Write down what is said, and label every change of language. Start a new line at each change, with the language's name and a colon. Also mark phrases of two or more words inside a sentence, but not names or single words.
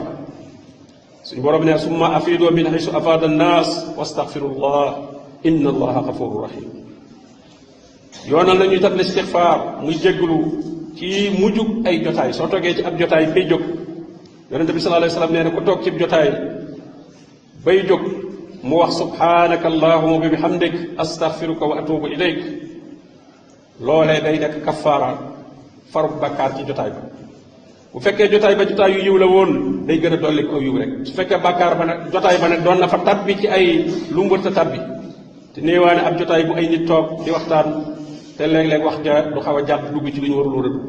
Wolof: suñu borom ne
Arabic: ثم أفيضوا من حيث أفاض الناس واستغفروا الله إن الله غفور رحيم.
Wolof: yoonal la ñuy dem listixfaar muy jégglu ci mujjug ay jotaay. soo toogee ci ab jotaay bay jóg, yonente bi
Arabic: صلى الله عليه وسلم
Wolof: nee na ku toog ci jotaay bay jóg mu wax
Arabic: سبحانك اللهم ب بحمدك أستغفرك وأتوب إليك,
Wolof: loolee day nekk kafaara farub bakkaar ci jotaay ba. bu fekkee jotaay ba jotaay yu yiw la woon day gën a dolli ko yiw rek. su fekkee bakkaar ba nag jotaay ba nag doon na fa tabbi ci ay lu mu wërta tabbi, te néewaane ab jotaay bu ay nit toog di waxtaan te léeg-léeg wax ja du xaw a jàpp dugg ci lu ñu warul woon a dugg.